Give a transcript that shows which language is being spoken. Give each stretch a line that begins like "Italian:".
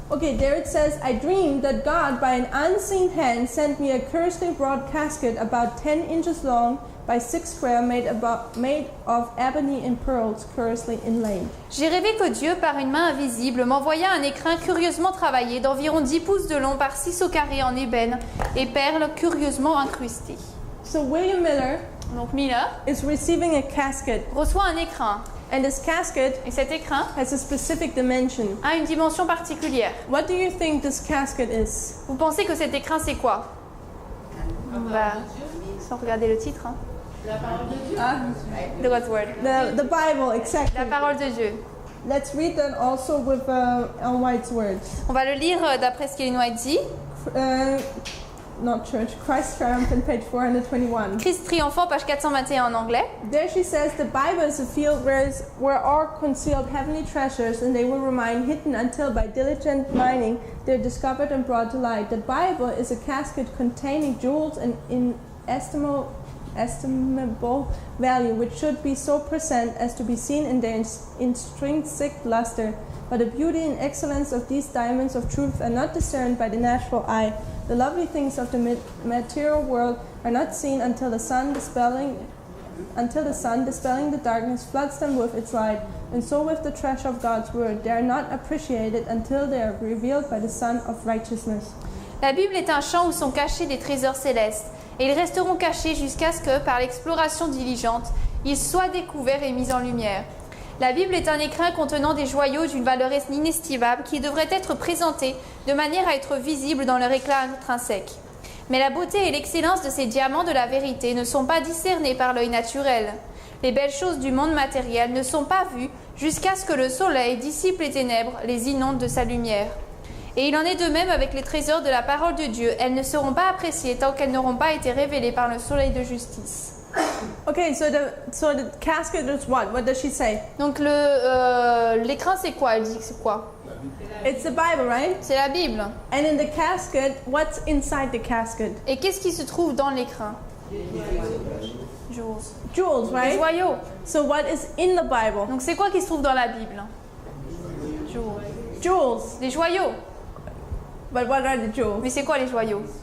English: Okay, there it says, I dreamed that God, by an unseen hand, sent me a curiously broad casket about 10 inches long by 6 square, made of ebony and pearls, curiously inlaid.
French: J'ai rêvé que Dieu, par une main invisible, m'envoya un écrin curieusement travaillé d'environ 10 pouces de long par 6 au carré en ébène et perles curieusement incrustées.
English: So William Miller
French: Donc Miller
English: is receiving a casket,
French: reçoit un écrin,
English: and this casket
French: et cet écrin
English: has a specific dimension.
French: a une dimension particulière.
English: What do you think this casket is?
French: Vous pensez que cet écrin c'est quoi? On va, sans regarder le titre, hein.
English: The God's Word. The Bible, exactly.
French: La parole de Dieu.
English: Let's read that also with Ellen White's words.
French: On va le lire d'après ce qu'Ellen White dit.
English: Not church, Christ Triumphant, page 421.
French: Christ triomphant, page 421 en anglais.
English: There she says, the Bible is a field where are concealed heavenly treasures, and they will remain hidden until by diligent mining they're discovered and brought to light. The Bible is a casket containing jewels and inestimable inestimable value, which should be so present as to be seen in their intrinsic luster. But the beauty and excellence of these diamonds of truth are not discerned by the natural eye. The lovely things of the material world are not seen until the sun dispelling the darkness floods them with its light. And so with the treasure of God's word, they are not appreciated until they are revealed by the Son of righteousness.
French: La Bible est un champ où sont cachés des trésors célestes, et ils resteront cachés jusqu'à ce que, par l'exploration diligente, ils soient découverts et mis en lumière. La Bible est un écrin contenant des joyaux d'une valeur inestimable qui devraient être présentés de manière à être visibles dans leur éclat intrinsèque. Mais la beauté et l'excellence de ces diamants de la vérité ne sont pas discernées par l'œil naturel. Les belles choses du monde matériel ne sont pas vues jusqu'à ce que le soleil dissipe les ténèbres, les inonde de sa lumière. Et il en est de même avec les trésors de la parole de Dieu. Elles ne seront pas appréciées tant qu'elles n'auront pas été révélées par le soleil de justice.
English: Okay, so the casket is what? What does she say?
French: Donc l'écrin c'est quoi? Elle dit que c'est quoi?
English: It's the Bible, right?
French: C'est la Bible.
English: And in the casket, what's inside the casket?
French: Et qu'est-ce qui se trouve dans l'écrin?
English: Jewels. Jewels,
French: Les
English: right?
French: joyaux.
English: So what is in the Bible?
French: Donc c'est quoi qui se trouve dans la Bible?
English: Jewels. Jewels.
French: Les joyaux.
English: But what are the jewels?
French: Mais c'est quoi les joyaux?